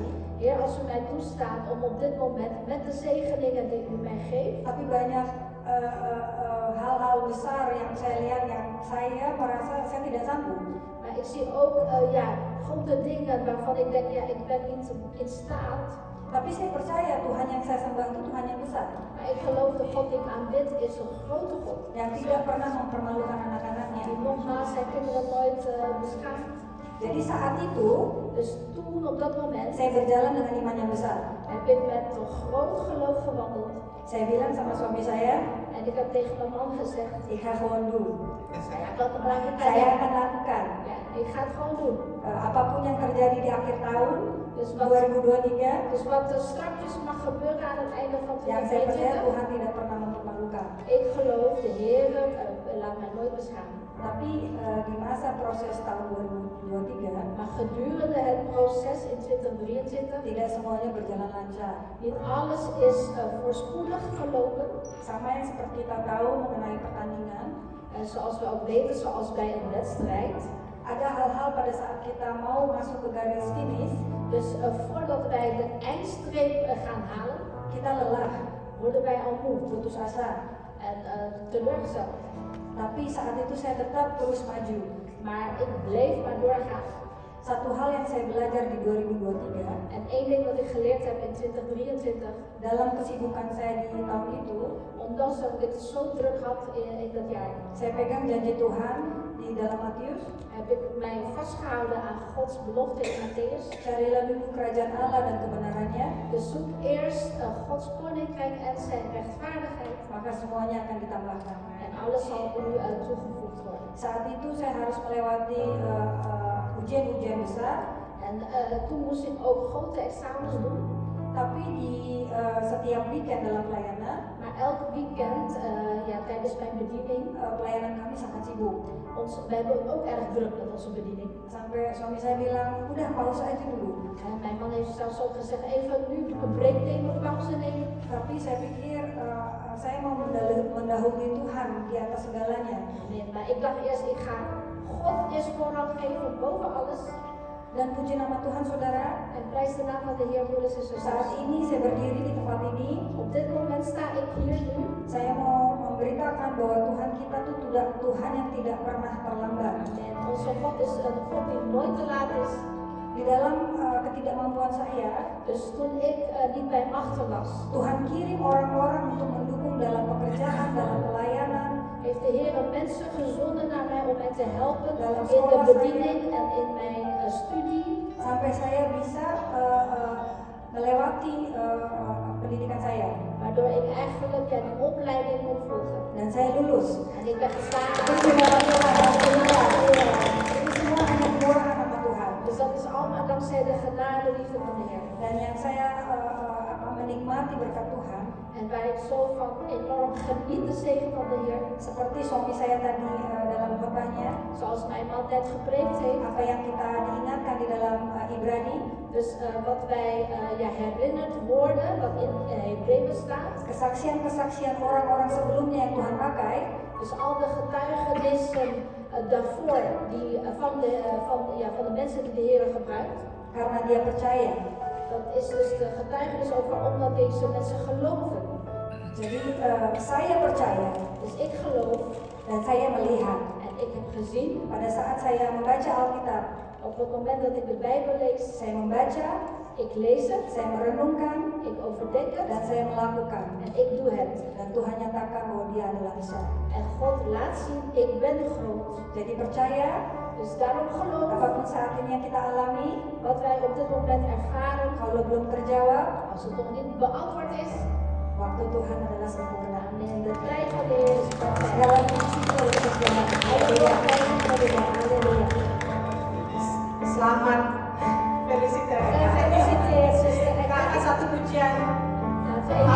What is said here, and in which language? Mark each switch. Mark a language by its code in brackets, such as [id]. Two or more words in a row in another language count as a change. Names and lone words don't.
[nl] Heer, als u mij toestaat om op dit moment met de zegeningen die u mij geeft, [id] tapi banyak hal-hal besar yang saya lihat yang saya merasa saya tidak sanggup. [nl] maar ik zie ook grote dingen waarvan ik denk, ja, ik ben niet in staat. [id] Tapi saya percaya Tuhan yang saya sembah itu Tuhan yang besar, [nl] Maar ik geloof de God die ik aanbid is een grote God. [id] yang tidak pernah mempermalukan anak-anaknya. [nl] Die nogmaals zijn kinderen nooit beschaamd. [id] Jadi saat itu [nl] Dus toen, op dat moment, [id] saya berjalan dengan iman yang besar. [nl] heb ik met een groot geloof gewandeld. [id] Saya bilang sama suami saya, [nl] En ik heb tegen mijn man gezegd: ik ga gewoon doen. ja, dat maak ik [id] Saya [nl] aan. [id] akan lakukan. [nl] Ja, ik ga het gewoon doen. [id] Apapun yang terjadi di akhir tahun [nl] Dus wat, 2023, dus wat er straks mag gebeuren aan het einde van [id] yang saya percaya 2023, Tuhan tidak pernah mempermalukan. [nl] ik geloof de Heer laat mij nooit beschamen. [id] Tapi di masa proses tahun 2023, [nl] Maar gedurende het proces in 2023, [id] tidak semuanya berjalan lancar. [nl] niet alles is voorspoedig gelopen. [id] Sama yang seperti kita tahu mengenai pertandingan, [nl] En zoals we ook weten, zoals bij een wedstrijd. [id] ada hal-hal pada saat kita mau masuk ke garis finish, [nl] Dus voordat wij de eindstreep gaan halen, [id] kita lelah, [nl] worden wij al moe [id] putus asa. [nl] en teleurgesteld. [id] Tapi saat itu saya tetap terus maju. [nl] Maar ik bleef maar doorgaan. [id] Satu hal yang saya belajar di 2023, [nl] En één ding wat ik geleerd heb in 2023, [id] dalam kesibukan saya di tahun itu, [nl] ondanks dat ik het zo druk had in dat jaar, [id] saya pegang janji Tuhan di dalam Matius, [nl] heb ik mij vastgehouden aan Gods belofte in Matthäus. [id] carilah dulu kerajaan Allah dan kebenarannya, [nl] Dus zoek eerst Gods koninkrijk en zijn rechtvaardigheid. [id] maka semuanya akan ditambahkan. [nl] En alles zal u toegevoegd worden. [id] Saat itu saya harus melewati ujian-ujian besar, [nl] En toen moest ik ook grote examens doen. [id] tapi di setiap weekend dalam pelayanan, [nl] Maar elk weekend, tijdens mijn bediening, [id] pelayanan kami sangat sibuk. [nl] we hebben ook erg druk met onze bediening. [id] Sampai suami saya bilang, udah pauze aja dulu. [nl] En mijn man heeft zelfs ook gezegd, even nu een break nemen, een pauze nemen. [id] Tapi saya pikir saya mau mendahului Tuhan di atas segalanya. [nl] Nee, maar ik dacht eerst, ik ga God eerst voorrang geven boven alles. [id] Dan puji nama Tuhan saudara, [nl] En prijs de naam van de Heer, broeders en [id] saat [nl] zusters. [id] ini saya berdiri di tempat ini, [nl] Op dit moment sta ik hier nu. [id] saya mau memberitakan bahwa Tuhan kita tuh Tuhan yang tidak pernah terlambat. [nl] En onze God is een God die nooit te laat is. [id] Di dalam ketidakmampuan saya, [nl] Dus toen ik niet bij machten was, [id] Tuhan kirim orang-orang untuk mendukung dalam pekerjaan, dalam pelayanan, [nl] heeft de Heer mensen gezonden naar mij om mij te helpen [id] Dalam [nl] in de [id] sekolah [nl] bediening en in mijn studie. [id] sampai saya bisa melewati pendidikan saya. [nl] Waardoor ik eigenlijk die opleiding kon volgen. [id] Dan saya lulus. [nl] En ik ben geslaagd. [id] Puji nama Tuhan, haleluya. Ini semua hanya murah nama Tuhan. [nl] Dus dat is allemaal dankzij de genade liefde van de Heer. [id] Dan yang saya menikmati berkat Tuhan, [nl] En waar ik zo van enorm geniet de zegen van de Heer. [id] seperti suami saya tadi dalam khotbahnya, [nl] Zoals mijn man net gepreekt heeft. [id] apa yang kita diingatkan di dalam Ibrani, [nl] Dus wat wij herinnerd worden, wat in Hebreeën staat. [id] kesaksian-kesaksian orang-orang sebelumnya yang Tuhan pakai, [nl] Dus al de getuigenissen daarvoor die, van de mensen die de Heer gebruikt. [id] karena dia percaya. [nl] Dat is dus de getuigenis over omdat deze mensen geloven. [id] Jadi saya percaya [nl] Dus ik geloof [id] dan saya melihat [nl] en ik heb gezien [id] pada saat saya membaca Alkitab, [nl] Op het moment dat ik de Bijbel lees, [id] saya membaca, [nl] ik lees het, [id] saya merenungkan, [nl] ik overdenk het [id] dan saya melakukan. [nl] en ik doe het. [id] Dan Tuhan nyatakan bahwa Dia adalah besar. [nl] En God laat zien, ik ben groot. [id] Jadi percaya, [nl] Dus daarom geloof [id] apapun saat ini yang kita alami, [nl] wat wij op dit moment ervaren, [id] kalau belum terjawab, [nl] als het nog niet beantwoord is, [id] waktu Tuhan adalah sempurna. [nl] in de tijd van de Heer is perfect. [id] Segala puji oleh Tuhan. Haleluya, haleluya, haleluya. Selamat. Felicitasi. [nl] Gefeliciteerd, zuster. [id] Kita akan satu pujian. [nl] Laten we